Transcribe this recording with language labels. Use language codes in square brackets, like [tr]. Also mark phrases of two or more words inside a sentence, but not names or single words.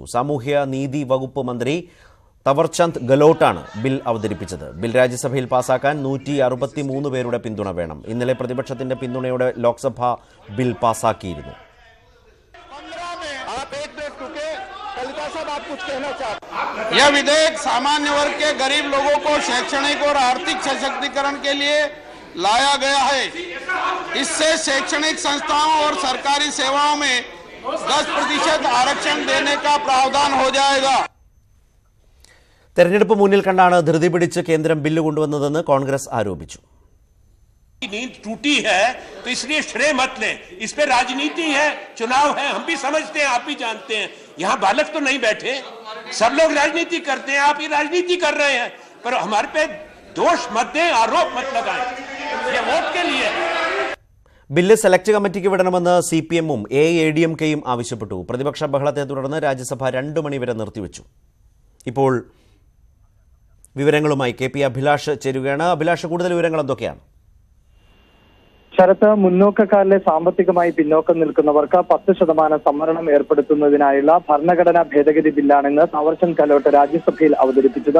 [ml] സാമൂഹ്യ നീതി വകുപ്പ് മന്ത്രി തവർചന്ദ് ഗെഹ്ലോട്ടാണ് ബിൽ അവതരിപ്പിച്ചത്. ബിൽ രാജ്യസഭയിൽ പാസാക്കാൻ 163 പേരുടെ പിന്തുണ വേണം. ഇന്നലെ പ്രതിപക്ഷത്തിന്റെ പിന്തുണയോടെ ലോക്സഭ ബിൽ പാസാക്കിയിരുന്നു. [hi] कहना चाहता हूं। यह विधेयक सामान्य वर्ग के गरीब लोगों को शैक्षणिक और आर्थिक सशक्तिकरण के लिए लाया गया है। इससे शैक्षणिक संस्थाओं और सरकारी सेवाओं में 10% आरक्षण देने का प्रावधान हो जाएगा। [ml] തെരഞ്ഞെടുപ്പ് മുന്നിൽ കണ്ടാണ് ധൃതി പിടിച്ച് കേന്ദ്രം ബില്ല് കൊണ്ടുവന്നതെന്ന് കോൺഗ്രസ് ആരോപിച്ചു. [hi] नींद टूटी है तो इसलिए श्रेय मत लें, इस पे राजनीति है, चुनाव है, हम भी समझते हैं, आप भी जानते हैं। यहाँ बालक तो नहीं बैठे, सब लोग राजनीति करते हैं, आप ही राजनीति कर रहे हैं, पर हमारे पे दोष मत दें, आरोप मत लगाएं, ये वोट के लिए। [ml] ബില്ല് സെലക്ട് കമ്മിറ്റിക്ക് വിടണമെന്ന് CPM-ഉം AIADMK-യും ആവശ്യപ്പെട്ടു. പ്രതിപക്ഷ ബഹളത്തെ തുടർന്ന് രാജ്യസഭ 2 മണി വരെ നിർത്തിവെച്ചു. ഇപ്പോൾ വിവരങ്ങളുമായി KP അഭിലാഷ് ചേരുകയാണ്. അഭിലാഷ്, കൂടുതൽ വിവരങ്ങൾ എന്തൊക്കെയാണ്? ശരത്ത്, മുന്നോക്കക്കാരിലെ സാമ്പത്തികമായി പിന്നോക്കം നിൽക്കുന്നവർക്ക് 10% സംവരണം ഏർപ്പെടുത്തുന്നതിനായുള്ള ഭരണഘടനാ ഭേദഗതി ബില്ലാണെന്ന് താവർചന്ദ് ഗെഹ്ലോട്ട് രാജ്യസഭയിൽ അവതരിപ്പിച്ചത്.